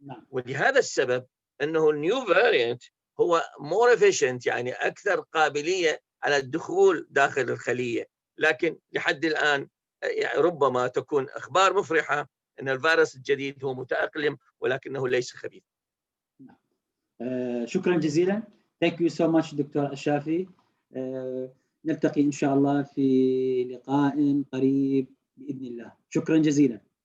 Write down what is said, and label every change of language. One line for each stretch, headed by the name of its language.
Arabic: ولهذا السبب أنه النيو فاريانت هو
English: more efficient،
Arabic: يعني أكثر قابلية على الدخول داخل الخلية. لكن لحد الآن يعني ربما تكون أخبار مفرحة أن الفيروس الجديد هو متأقلم ولكنه ليس خبيث. شكرا جزيلا.
English: Thank you so much doctor الشافي.
Arabic: نلتقي إن شاء الله في لقاء قريب بإذن الله. شكرا جزيلا.